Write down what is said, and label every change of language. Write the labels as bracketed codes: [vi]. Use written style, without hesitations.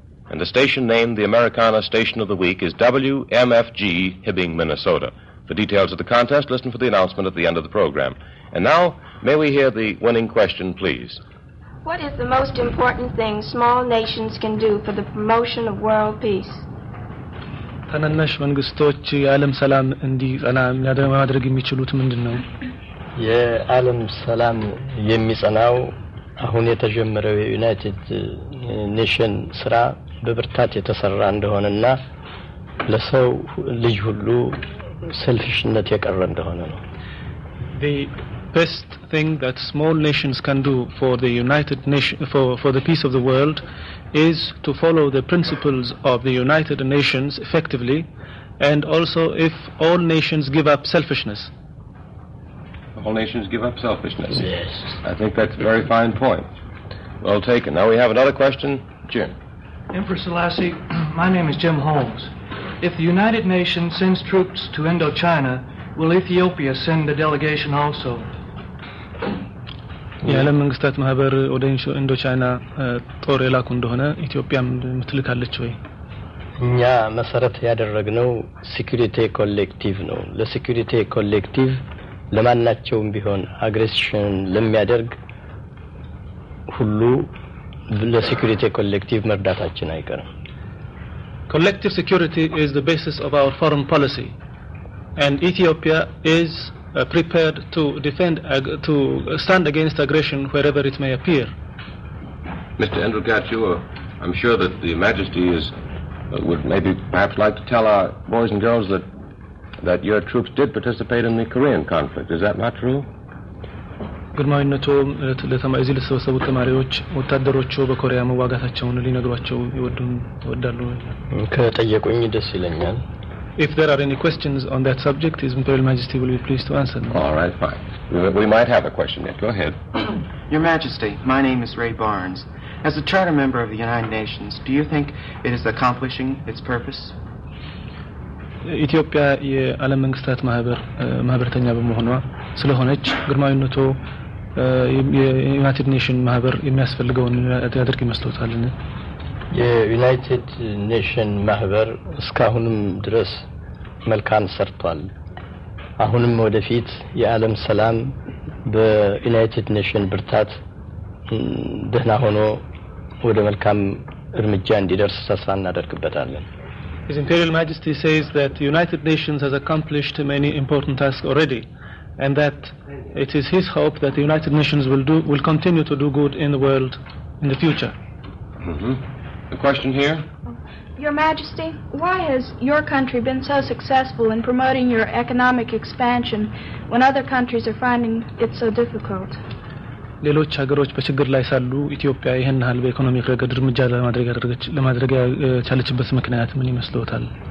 [en] And the station named the Americana Station of the Week is WMFG, Hibbing, Minnesota. For details of the contest, listen for the announcement at the end of the program. And now, may we hear the winning question, please? What is the most important thing small nations can do for the promotion of world peace? [am] ታናናሽ መንግስቶች የዓለም ሰላም እንዲጸና ማድረግ የሚችሉት ምንድነው? የዓለም ሰላም የሚጸናው አሁን የተጀመረው የዩናይትድ ኔሽን ስራ በብርታት የተሰራ እንደሆነና ለሰው ልጅ ሁሉ ሰልፊሽነት የቀረ እንደሆነ ነው። [en] The best thing that small nations can do for the United Nation for the peace of the world is to follow the principles of the United Nations effectively and also if all nations give up selfishness. All nations give up selfishness. Yes. I think that's a very fine point. Well taken. Now we have another question. Jim. Emperor Selassie, my name is Jim Holmes. If the United Nations sends troops to Indochina, will Ethiopia send a delegation also? [am] የዓለም መንግስታት ማህበር ወደ ኢንዶቻይና ጦር የላኩ እንደሆነ ኢትዮጵያም ምትልካለች ወይ? እኛ መሰረት ያደረግነው ሴኩሪቲ ኮሌክቲቭ ነው። ለሴኩሪቲ ኮሌክቲቭ ለማናቸውም ቢሆን አግሬሽን ለሚያደርግ ሁሉ ለሴኩሪቲ ኮሌክቲቭ መርዳታችን አይቀርም። [en] Collective security is the basis of our foreign policy and Ethiopia is prepared to to stand against aggression wherever it may appear. Mr. Endrigachu, I'm sure that the Majesty would maybe perhaps like to tell our boys and girls that your troops did participate in the Korean conflict. Is that not true? [am] ግርማዊነቱ ለተማይዚ ለተሰበሰቡ ተማሪዎች ወታደሮቹ በኮሪያ መዋጋታቸውን ሊነግሯቸው ይወዳሉ? ከጠየቁኝ ደስ ይለኛል። [en] If there are any questions on that subject, His Imperial Majesty will be pleased to answer them. All right, fine. We might have a question yet. Go ahead. Your Majesty, my name is Ray Barnes. As a charter member of the United Nations, do you think it is accomplishing its purpose? [am] ኢትዮጵያ የዓለም መንግስታት ማህበርተኛ በመሆኗ ስለሆነች ግርማዊነቱ የዩናይትድ ኔሽን ማህበር የሚያስፈልገውን ያደርግ ይመስሎታልን? የዩናይትድ ኔሽን ማህበር እስካሁንም ድረስ መልካም ሰርቷል። አሁንም ወደፊት የዓለም ሰላም በዩናይትድ ኔሽን ብርታት ደህና ሆኖ ወደ መልካም እርምጃ እንዲደርስ ተስፋ እናደርግበታለን። [en] His Imperial Majesty says that the United Nations has accomplished many important tasks already and that it is his hope that the United Nations will continue to do good in the world in the future. A question here? Your Majesty, why has your country been so successful in promoting your economic expansion when other countries are finding it so difficult? [am] ሌሎች ሀገሮች በችግር ላይ ሳሉ ኢትዮጵያ ይሄን ያህል በኢኮኖሚ ረገድ እርምጃ ለማድረግ ያቻለችበት ምክንያት ምን ይመስልዎታል?